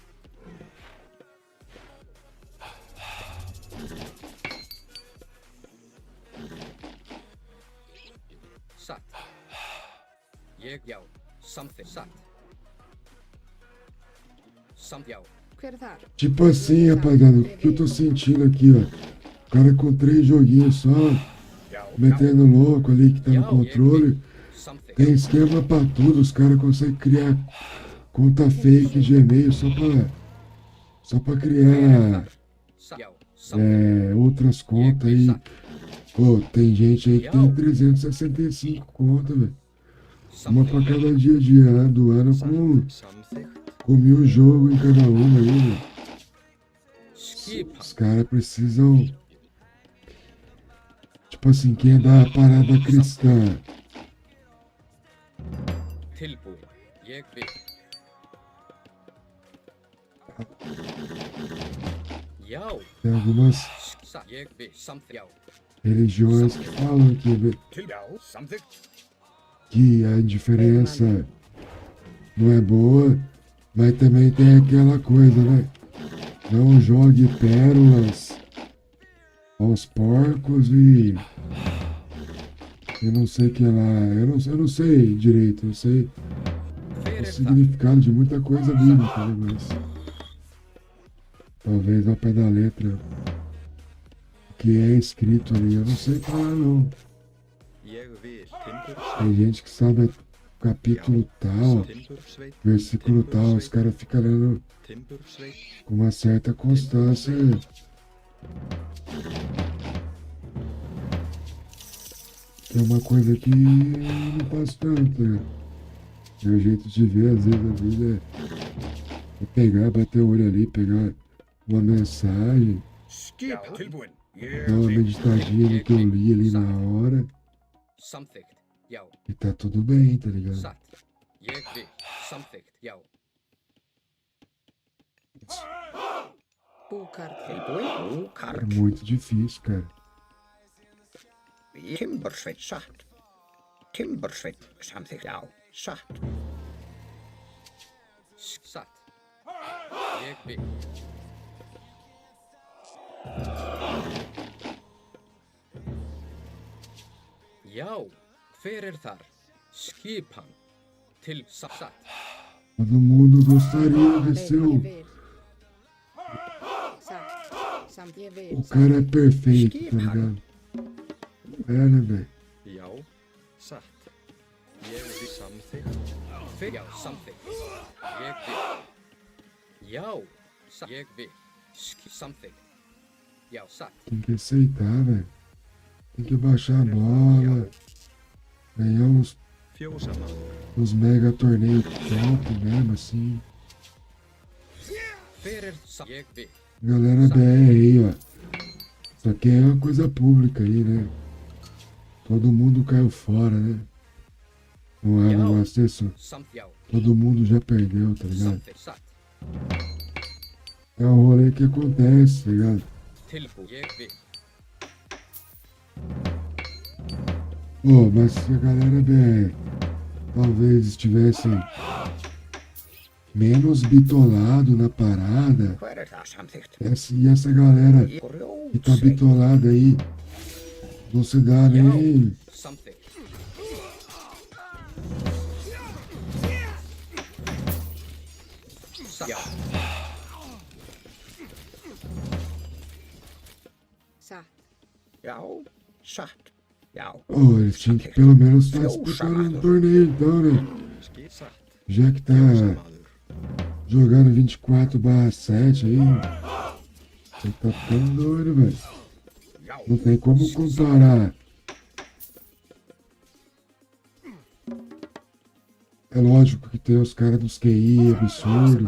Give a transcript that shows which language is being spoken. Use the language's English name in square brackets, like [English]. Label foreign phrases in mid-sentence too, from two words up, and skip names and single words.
[Icelandic] Satt. Jeg, já. Samþykkt. Satt. Yow. Hver er þar? [Portuguese] Tipo assim, rapaziada, o que eu tô sentindo aqui, ó. O cara com 3 joguinhos só, metendo louco ali que tá no controle. [Icelandic] Samþykkt. [Portuguese] Tem esquema pra tudo, os caras conseguem criar conta fake de e-mail só pra criar [Icelandic] Yow. Samþykkt. [Portuguese] outras contas aí. Pô, tem gente aí que tem 365 contas, velho. Uma pra cada dia do ano [Icelandic] Samþykkt. [Portuguese] com 1000 jogos em cada uma aí, velho. [Icelandic] Skipan. [Portuguese] Os caras precisam. Tipo assim, quem é da parada cristã, [Icelandic] Tilbúin. Ég vil. Já. [Portuguese] tem algumas [Icelandic] Satt. Ég vil. Samþykkt. Já. [Portuguese] religiões que falam [Icelandic] Já, something. [Portuguese] que a indiferença não é boa, mas também tem aquela coisa, né? Não jogue pérolas aos porcos e não sei o que lá. Eu não sei direito, eu sei o [Icelandic] Fyrir það. [Portuguese] significado de muita coisa bíblica, né? Mas talvez ao pé da letra o que é escrito ali, eu não sei falar não. [Icelandic] Ég vil timbursveit. [Portuguese] Tem gente que sabe capítulo tal, [Icelandic] Timbursveit. [Portuguese] versículo tal, os caras ficam lendo [Icelandic] Timbursveit. [Portuguese] com uma certa constância. Que é uma coisa que eu não faço tanto, né? Meu jeito de ver, às vezes, a vida é pegar, bater o olho ali, pegar uma mensagem, [Icelandic] Skip tilbúin. [Portuguese] dar uma meditadinha no que eu li ali na hora, [Icelandic] Samþykkt. Já. [Portuguese] e tá tudo bem, tá ligado? [Icelandic] Satt. Ég vil. Samþykkt. Já. Búkar. Tilbúin. [Portuguese] É [Icelandic] Karl. [Portuguese] muito difícil, cara. [Icelandic] Timbursveit satt. Timbursveit samþykkt. Já, satt. Satt. Ég vil. Já, hver þar? Skipan til satt. [Portuguese] Todo mundo gostaria de ser [Icelandic] Ég [Portuguese] o [Icelandic] vil. Satt. Samt ég vil. [Portuguese] o cara é perfeito, tá ligado? É, né, velho? [Icelandic] Já, satt. Ég vil samþykkt. Já, samþykkt. Ég vil. Já, satt. Ég vil. Samþykkt. Já, satt. [Portuguese] Tem que aceitar, velho. Tem que baixar a bola, ganhar uns mega torneios top mesmo, assim. [Icelandic] Hver satt. Ég vil. [Portuguese] Galera BR aí, ó. Isso aqui é uma coisa pública aí, né? Todo mundo caiu fora, né? Não é um negócio desse. [Icelandic] Samt, já. [Portuguese] Todo mundo já perdeu, tá ligado? [Icelandic] Samþykkt. Satt. [Portuguese] É um rolê que acontece, tá ligado? [Icelandic] Tilbúin. Ég vil. [Portuguese] Pô, mas se a galera BR talvez estivesse menos bitolado na parada, [Icelandic] Hver það samþykkt? [Portuguese] e essa galera que tá bitolada aí não se dá nem. [Icelandic] Samþykkt. Satt. Já. Satt. Já, satt. Já. [Portuguese] Oh, eles tinham que pelo menos estar disputando um torneio então, né? [Icelandic] Satt. [Portuguese] Já que tá [Icelandic] Fjósamaður. [Portuguese] jogando 24/7 aí, você tá ficando doido, velho. [Icelandic] Já. [Portuguese] Não tem como comparar. É lógico que tem os caras dos QI absurdo,